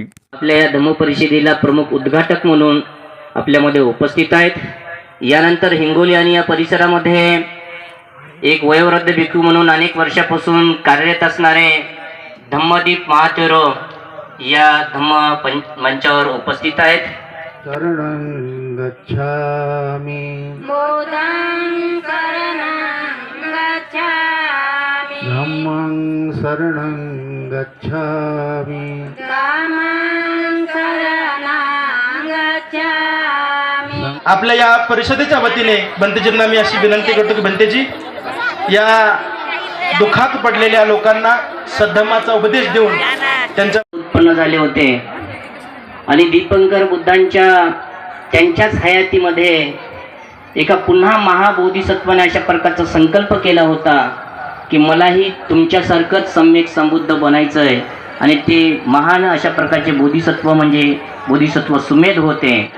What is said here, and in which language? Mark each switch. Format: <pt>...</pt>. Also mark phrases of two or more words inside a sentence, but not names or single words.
<mr>आपल्या या धम्म परिषदेला प्रमुख उद्घाटक म्हणून आपल्यामध्ये उपस्थित आहेत। यानंतर हिंगोली आणि या परिसरामध्ये एक वयोवृद्ध भिक्खू म्हणून अनेक वर्षापासून कार्यरत असणारे धम्मदीप महाथैरो या धम्म मंचावर उपस्थित आहेत।</mr> <pi>शरणं गच्छामि बुद्धं शरणं गच्छामि धम्मं शरणं गच्छामि धम्मं शरणं गच्छामि।</pi> <mr>आपल्या या परिषदेच्या वतीने बंतेजींना मी अशी विनंती करतो की बंतेजी या दुःखात पडलेल्या लोकांना सद्धम्माचा उपदेश देऊन त्यांच्या उत्पन्न झाले होते आणि दीपंकर बुद्धांच्या त्यांच्याच हयातीमध्ये एका पुन्हा महाबोधिसत्वाने अशा प्रकारचा संकल्प केला होता की मलाही तुमच्यासारखंच सम्यक संबुद्ध बनायचं आहे, आणि ते महान अशा प्रकारचे बोधिसत्व म्हणजे बोधिसत्व सुमेध होते।</mr>